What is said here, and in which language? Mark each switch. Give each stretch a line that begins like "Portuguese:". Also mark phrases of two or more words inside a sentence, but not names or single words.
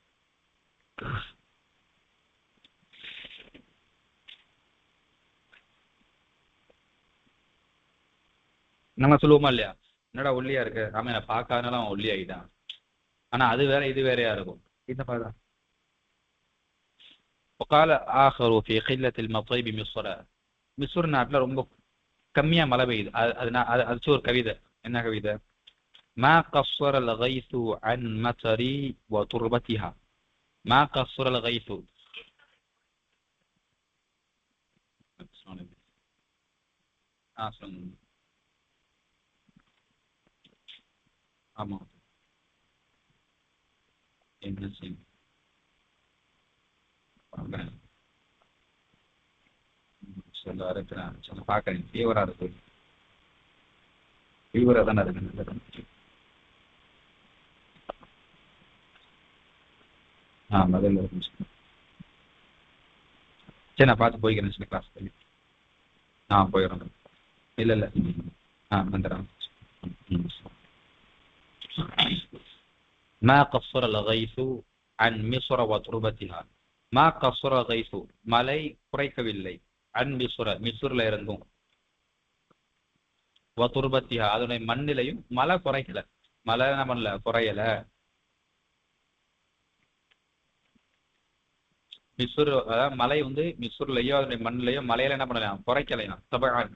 Tamil: நம்ம சொல்லுவோமா இல்லையா என்னடா ஒல்லியா இருக்கு ஆமா என்ன பார்க்காதனால அவன் ஒல்லி ஆகிட்டான். ஆனா அது வேற இது வேறையா இருக்கும். இந்த மாதிரிதான்
Arabic: وقال آخر في قلة المطر بمصر
Tamil: மிஸ்ர் நாட்டுல ரொம்ப கம்மியா மழை பெய்யுது. அது ஒரு கவிதை. என்ன கவிதை?
Arabic: ما قصر الغيث عن مطري وتربتها ما قصر الغيث
Tamil: ஆமா என்ன செய்யும் சொல்ல இருக்கிறேன் சொல்ல பார்க்கறேன் ஃபீவரா இருக்கு ஃபீவரா தானே இருக்கு. முதல்ல இருக்கு சரி நான் பார்த்து போய்க்கிறேன் சில கிளாஸ் போயிடுறேன். இல்லை இல்லை வந்துடுறேன்.
Arabic: ما قصر الغيث عن مصر وتربتها ما قصر الغيث
Tamil: மழை குறைக்கவில்லை அன் மிஸ்ர்ல இருந்தும் வதுர்பத்திஹா அதனுடைய மண்ணிலையும் மழை குறைக்கல. மழை என்ன பண்ணல குறையல. மிஸ்ர் அதாவது மழை வந்து மிஸ்ர்லயோ அதனுடைய மண்ணிலையோ மலையில என்ன பண்ணலாம் குறைக்கலையாம் தபகான்.